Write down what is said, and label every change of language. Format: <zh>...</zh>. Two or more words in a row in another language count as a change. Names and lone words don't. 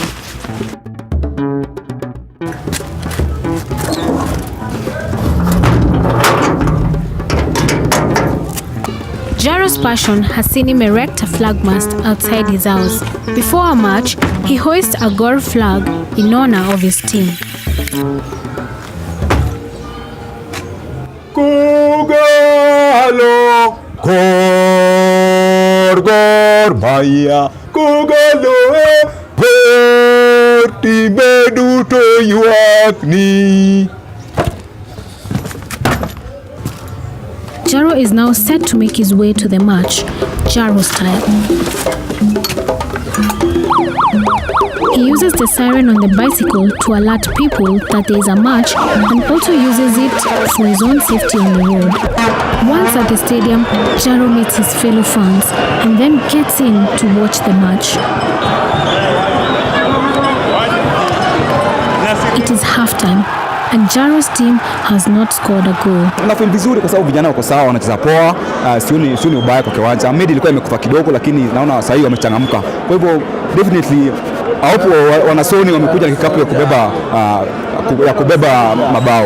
<en>Jaro's passion has seen him erect a flag mast outside his house. Before a match, he hoists a Gor flag in honor of his team.</en> <luo>Kogalo, Gor Mahia, Kogalo, tibedu to yuakni.</luo> <en>Jaro is now set to make his way to the match, Jaro style. He uses the siren on the bicycle to alert people that there is a match and also uses it for his own safety on the road. Once at the stadium, Jaro meets his fellow fans and then gets in to watch the match. It is halftime and Jaro's team has not scored a goal.</en> <sw>Nafeel vizuri kwa sababu vijana wako sawa, wanacheza poa, sioni ubaya kwa kiwanja. Midi ilikuwa imekufa kidogo lakini naona sasa hivi wamechangamka. Kwa hivyo definitely hapo wanasoni wamekuja na kikapu ya kubeba mabao.</sw>